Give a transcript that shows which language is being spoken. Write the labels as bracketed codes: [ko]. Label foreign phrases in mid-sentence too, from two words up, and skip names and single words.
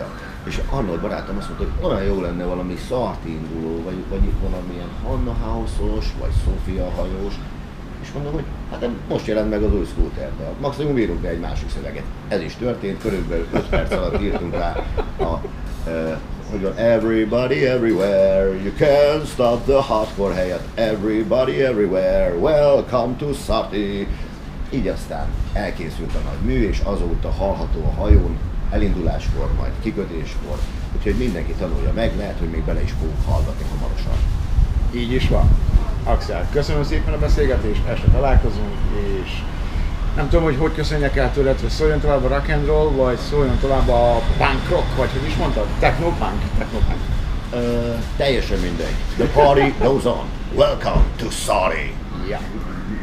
[hu] És Arnold barátom azt mondta, hogy olyan jó lenne valami Sarti induló, vagy valamilyen Hanna House-os, vagy Sofia hajós. És mondom, hogy hát most jelent meg az új Scooter-dal. Maximum írunk rá egy másik szöveget. Ez is történt, körülbelül 5 perc alatt írtunk rá hogy van [en] Everybody Everywhere, you can't stop the hardcore [hu] helyett [en] Everybody Everywhere, welcome to Sarti. [hu] Így aztán elkészült a nagy mű, és azóta hallható a hajón, elinduláskor, majd kikötéskor, úgyhogy mindenki tanulja meg, lehet, hogy még bele is fogunk hallgatni hamarosan. Így is van. Axel, köszönöm szépen a beszélgetést, este találkozunk, és nem tudom, hogy köszönjek el tőled, hogy szóljon tovább a [en] rock and roll, [hu] vagy szóljon tovább a [en] punk rock, [hu] vagy hogy is mondtad? Techno-punk? Teljesen mindegy. [en] The party goes on. Welcome to Sarti. Yeah.